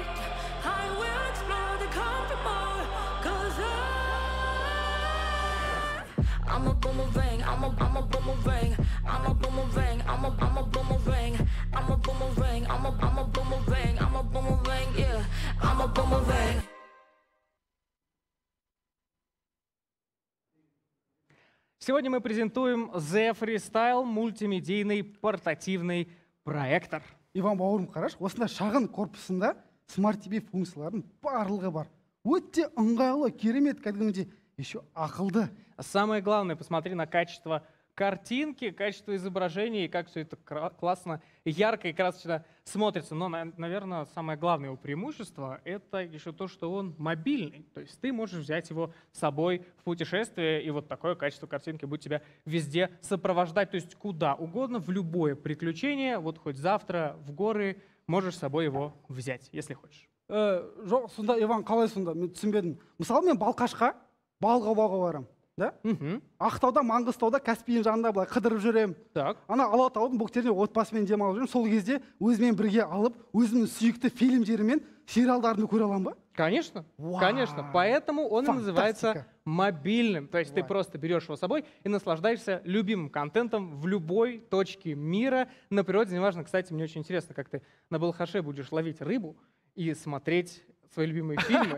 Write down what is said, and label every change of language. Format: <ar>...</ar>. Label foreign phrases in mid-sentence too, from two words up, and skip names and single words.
<en>I will explore the comfort more, 'cause I'm a boomerang, I'm a boomerang, I'm a boomerang, I'm a boomerang, I'm a boomerang, I'm a boomerang, I'm a boomerang, yeah, I'm a boomerang.</en> <ru>Сегодня мы презентуем The Freestyle мультимедийный портативный проектор.</ru> <kk>Иван бауырым, қараш, осында шағын корпусында</kk> <en>Smart TV</en> <kk>функцияларының барлығы бар. Өте ыңғайлы, керемет, кәдімгідей, еще ақылды.</kk> <ru>Самое главное, посмотри на качество картинки, качество изображения и как все это классно, ярко и красочно смотрится. Но, наверное, самое главное его преимущество — это еще то, что он мобильный. То есть ты можешь взять его с собой в путешествие, и вот такое качество картинки будет тебя везде сопровождать. То есть куда угодно, в любое приключение, вот хоть завтра в горы, можешь с собой его взять, если хочешь.</ru> <kk>Жоқ, сонда Иван қалай сонда? Мен түсінбедім. Мысалы мен Балқашқа балық аулауға барамын.</kk> <ru>Да?</ru> <kk>Ақтауда, Маңғыстауда, Каспийдің жанында былай қыдырып жүремін.</kk> <ru>Так.</ru> <kk>Ана Алатаудың бөктерінде отбасымен демалып жүремін. Сол кезде өзімен бірге алып, өзімнің сүйікті фильмдерімен сериалдарды көре аламын ба?</kk> <ru>Конечно, Вау. конечно. Поэтому он и называется Фантастика. мобильным. То есть ты Вау. просто берешь его с собой и наслаждаешься любимым контентом в любой точке мира на природе. Неважно, кстати, мне очень интересно, как ты на Балхаше будешь ловить рыбу и смотреть свои любимые фильмы.</ru>